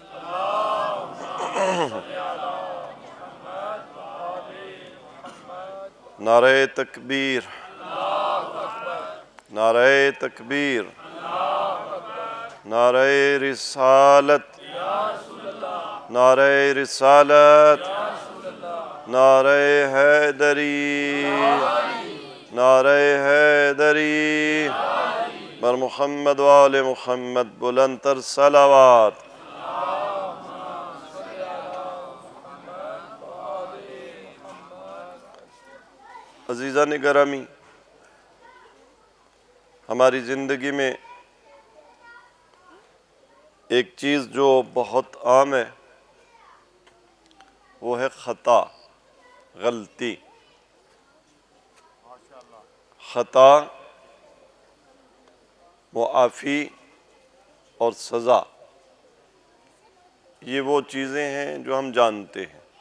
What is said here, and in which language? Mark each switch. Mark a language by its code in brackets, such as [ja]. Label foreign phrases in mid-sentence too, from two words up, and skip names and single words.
[ur] نعرہ تکبیر، نعرہ تکبیر، نعرہ رسالت، نعرہ رسالت، نعرہ حیدری، نعرہ حیدری [fa] بر محمد و آل محمد بلند تر صلوات۔ [ur] عزیزان گرامی، ہماری زندگی میں ایک چیز جو بہت عام ہے وہ ہے خطا، غلطی۔ خطا، معافی اور سزا، یہ وہ چیزیں ہیں جو ہم جانتے ہیں۔